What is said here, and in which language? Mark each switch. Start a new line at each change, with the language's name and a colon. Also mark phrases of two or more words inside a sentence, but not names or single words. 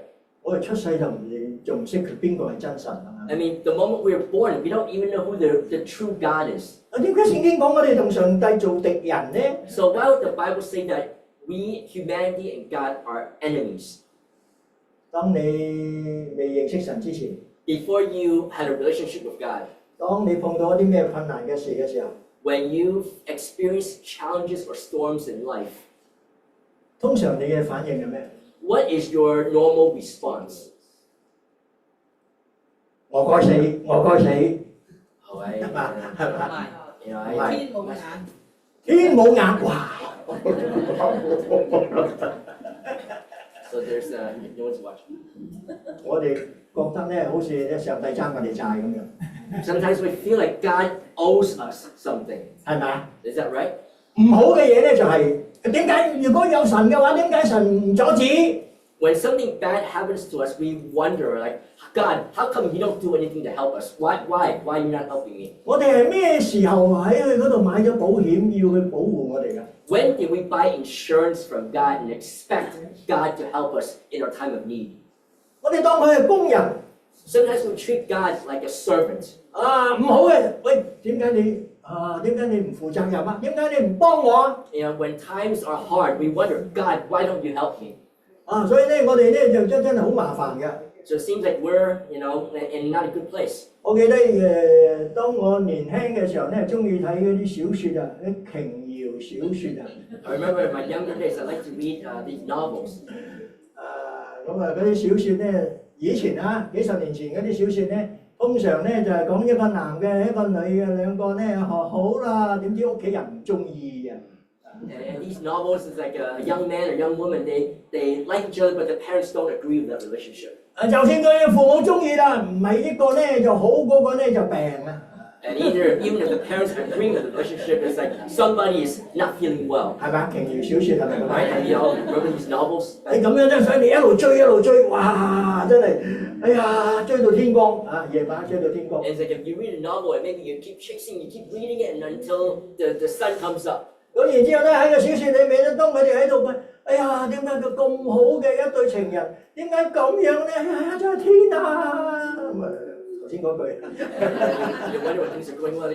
Cantonese: 我哋出世就仲唔識佢邊個係真神啊？
English: I mean, the moment we were born, we don't even know who the true God is.
Cantonese: 點解聖經講我哋同上帝做敵人咧？
English: So why would the Bible say that we, humanity and God, are enemies?
Cantonese: 當你未認識神之前，
English: Before you had a relationship with God,
Cantonese: 當你碰到一啲咩困難嘅事嘅時候，
English: when you experience challenges or storms in life,
Cantonese: 通常你嘅反應係咩？
English: what is your normal response?
Cantonese: 我該死，我該死，
English: Oh, I,
Cantonese: 係嘛？係嘛？
English: you know,
Cantonese: 係
English: I,
Cantonese: 天冇眼，天冇眼，哇！
English: so there's no one's watching.
Cantonese: 我哋覺得咧，好似咧上帝爭我哋債咁樣，
English: Sometimes we feel like God owes us something.
Cantonese: 係咪？
English: Is that right?
Cantonese: 唔好嘅嘢咧就係點解？如果有神嘅話，點解神唔阻止？
English: When something bad happens to us, we wonder, like, God, how come you don't do anything to help us? Why are you not helping me?
Cantonese: 我哋係咩時候喺佢嗰度買咗保險，要去保護我哋㗎？
English: When did we buy insurance from God and expect God to help us in our time of need?
Cantonese: 我哋當佢係工人
English: Sometimes we treat God like a servant.
Cantonese: 唔好嘅。喂，點解你唔負責任啊？點解你唔幫我啊？
English: When times are hard, we wonder, God, why don't you help me?
Cantonese: 所以咧，我哋咧就真係好麻煩嘅。
English: So it seems like we're, in not a good place.
Cantonese: 我記得當我年輕嘅時候咧，中意睇嗰啲小説啊，啲瓊瑤小説啊。
English: I remember in my younger days, I like to read these novels.
Cantonese: 咁啊，嗰啲小説咧，以前啊，幾十年前嗰啲小説咧，通常咧就係講一個男嘅，一個女嘅，兩個咧學好啦，點知屋企人唔中意嘅。
English: And these novels is like a young man or young woman, they like each other, but the parents don't agree with that relationship.
Cantonese: 就算佢父母中意啦，唔係一個咧就好，嗰個咧就病啦。
English: And even if the parents agree with the relationship, it's like somebody is not feeling well.
Cantonese: 係咪？瓊瑤小説係咪咁
English: Right? Have you all remember these novels?
Cantonese: 你咁樣真係想你一路追，哇！真係，哎呀，追到天光啊！夜晚追到天光。
English: And it's like if you read a novel and maybe you keep chasing, you keep reading it and until the sun comes up.
Cantonese: 咁然之後咧喺個小説裏面咧，當佢哋喺度問：哎呀，點解佢咁好嘅一對情人，點解咁樣咧？哎呀，真係天啊！咁啊，頭先嗰句。
English: You wonder what things are going on.